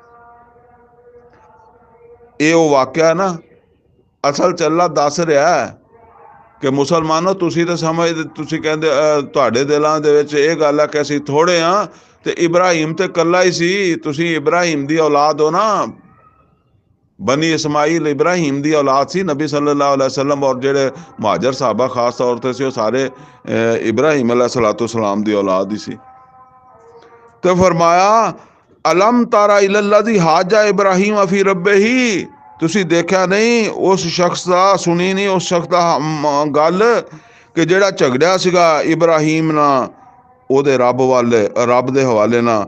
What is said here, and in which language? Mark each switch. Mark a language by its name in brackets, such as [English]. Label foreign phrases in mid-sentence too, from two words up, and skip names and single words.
[Punjabi] ਇਹ ਉਹ ਵਾਕਿਆ ਨਾ ਅਸਲ 'ਚ ਅੱਲਾ ਦੱਸ ਰਿਹਾ ਕਿ ਮੁਸਲਮਾਨੋ ਤੁਸੀਂ ਤਾਂ ਸਮਝਦੇ, ਤੁਸੀਂ ਕਹਿੰਦੇ ਤੁਹਾਡੇ ਦਿਲਾਂ ਦੇ ਵਿੱਚ ਇਹ ਗੱਲ ਹੈ ਕਿ ਅਸੀਂ ਥੋੜ੍ਹੇ ਹਾਂ, ਤੇ ਇਬਰਾਹੀਮ ਤੇ ਇਕੱਲਾ ਹੀ ਸੀ। ਤੁਸੀਂ ਇਬਰਾਹੀਮ ਦੀ ਔਲਾਦ ਹੋ ਨਾ, ਬਨੀ ਇਸਮਾਈਲ ਇਬਰਾਹੀਮ ਦੀ ਔਲਾਦ ਸੀ ਨਬੀ [Arabic] صلى الله عليه وسلم, [Punjabi] ਔਰ ਜਿਹੜੇ ਮੁਹਾਜਰ ਸਾਹਬਾ ਖਾਸ ਤੌਰ 'ਤੇ ਸੀ ਉਹ ਸਾਰੇ ਇਬਰਾਹੀਮ अलैहिस्सलाम ਦੀ ਔਲਾਦ ਹੀ ਸੀ। ਤੇ ਫਰਮਾਇਆ [Arabic] ألم تر إلى الذي حاج إبراهيم في ربه, [Punjabi] ਤੁਸੀਂ ਦੇਖਿਆ ਨਹੀਂ ਉਸ ਸ਼ਖਸ ਦਾ, ਸੁਣੀ ਨਹੀਂ ਉਸ ਸ਼ਖਸ ਦਾ ਗੱਲ ਕਿ ਜਿਹੜਾ ਝਗੜਿਆ ਸੀਗਾ ਇਬਰਾਹੀਮ ਨਾਲ ਉਹਦੇ ਰੱਬ ਦੇ ਹਵਾਲੇ ਨਾਲ।